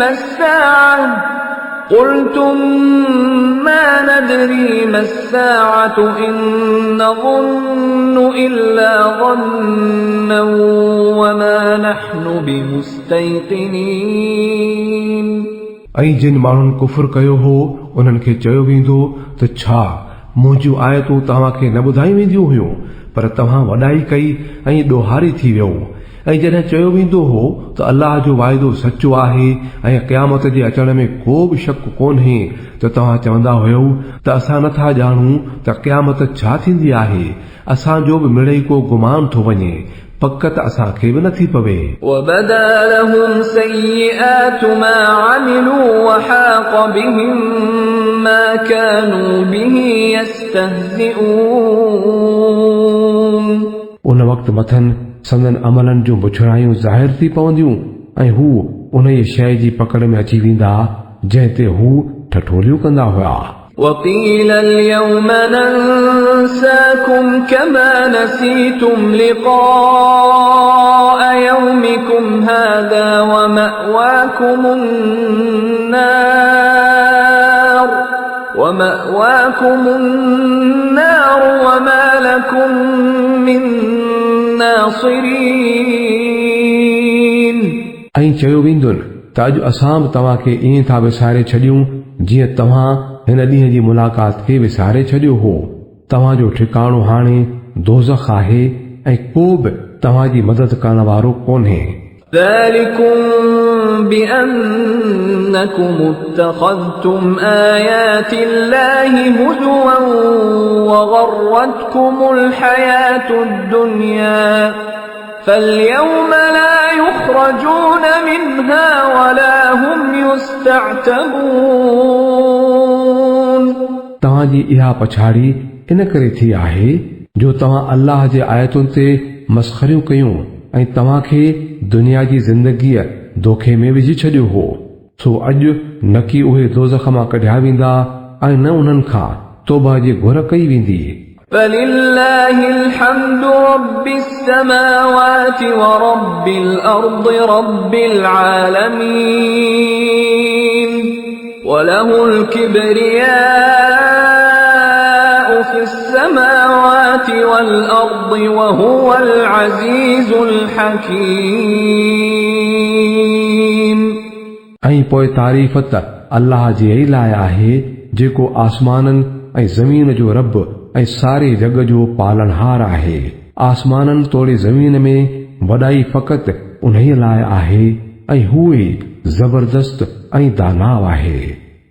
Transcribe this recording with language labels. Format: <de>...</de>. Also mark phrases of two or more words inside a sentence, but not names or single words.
<ar>ما الساعة إن نظن إلا ظنا وما نحن بمستيقنين।</ar> <sd>ऐं जिन माण्हुनि कुफुर कयो हो उन्हनि खे चयो वेंदो त छा मुंहिंजूं आयतूं तव्हांखे न ॿुधाई वेंदियूं हुयूं पर तव्हां वॾाई कई ऐं ॾोहारी थी वियो। ऐं जॾहिं चयो वेंदो हो त अल्लाह जो वाइदो सचो आहे ऐं क़यामत जे अचण में को बि शक कोन्हे त तव्हां चवंदा हुयो त असां नथा ॼाणूं त क़यामत छा थींदी आहे। असांजो बि मिड़ई को गुमान थो वञे पक त असांखे बि नथी पवे।</sd> <ar>وبدا لهم سيئات ما عملوا وحاق بهم ما كانوا به يستهزئون।</ar> <sd>उन वक़्तु मथनि संदन अमलनि जूं बुछड़ायूं ज़ाहिर थी पवंदियूं ऐं हू उन ई शइ जी पकड़ में अची वेंदा जंहिं ते हू ठठोलियूं कंदा हुआ।</sd> <ar>وقيل اليوم ننساكم كما نسيتم لقاء يومكم هذا ومأواكم النار وما لكم من नासिरीन।</ar> <sd>ऐं चयो वेंदुनि त अॼु असां बि तव्हांखे ईअं था विसारे छॾियूं जीअं तव्हां हिन ॾींहं जी मुलाक़ात खे विसारे छॾियो हो। तव्हांजो ठिकाणो हाणे दोज़ख आहे ऐं को बि तव्हांजी मदद करण वारो कोन्हे।</sd> <ar>ذلكم بأنكم اتخذتم آيات الله هزوا وغرتكم الحياة الدنيا فاليوم لا يخرجون منها ولا هم يستعتبون।</ar> <sd>तव्हांजी इहा पछाड़ी इन करे थी आहे जो तव्हां अल्लाह जे आयतुनि ते मस्खरियूं कयूं ऐं तव्हांखे दुनिया जी ज़िंदगीअ धोखे में विझी छॾियो हो। सो अॼु न की उहे दोज़ख मां कढिया वेंदा ऐं न उन्हनि खां तौबा जी घुर कई वेंदी।</sd> <ar>فلله الحمد رب السماوات ورب الأرض رب العالمين وله الكبرياء في السماوات والأرض وهو العزيز الحكيم।</ar> <sd>ऐं पोइ तारीफ़ त अल्लाह जे ई लाइ आहे जेको आसमाननि ऐं ज़मीन जो रब ऐं सारे जग जो पालनहार आहे। आसमाननि तोड़े ज़मीन में वॾाई फ़क़ति उन्हीअ लाइ आहे ऐं हू ई ज़बरदस्त ऐं दानाव आहे।</sd>